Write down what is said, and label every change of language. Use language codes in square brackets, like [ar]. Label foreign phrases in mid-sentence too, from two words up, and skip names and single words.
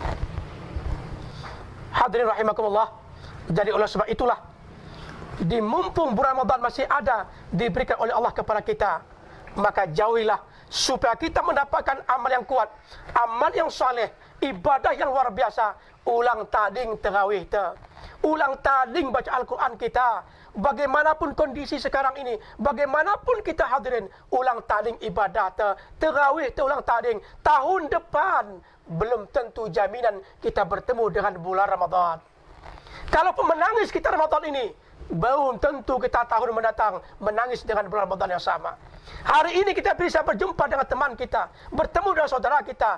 [id] Hadirin rahimakumullah. Jadi oleh sebab itulah, di mumpung bulan Ramadan masih ada diberikan oleh Allah kepada kita, maka jauhilah supaya kita mendapatkan amal yang kuat, amal yang saleh, ibadah yang luar biasa. Ulang tading tarawih ta, ulang tading baca Al-Quran kita. Bagaimanapun kondisi sekarang ini, bagaimanapun kita hadirin, ulang tading ibadah ta, tarawih ta, ulang tading. Tahun depan belum tentu jaminan kita bertemu dengan bulan Ramadan. Kalau menangis kita Ramadan ini, belum tentu kita tahun mendatang menangis dengan bulan Ramadan yang sama. Hari ini kita bisa berjumpa dengan teman kita, bertemu dengan saudara kita.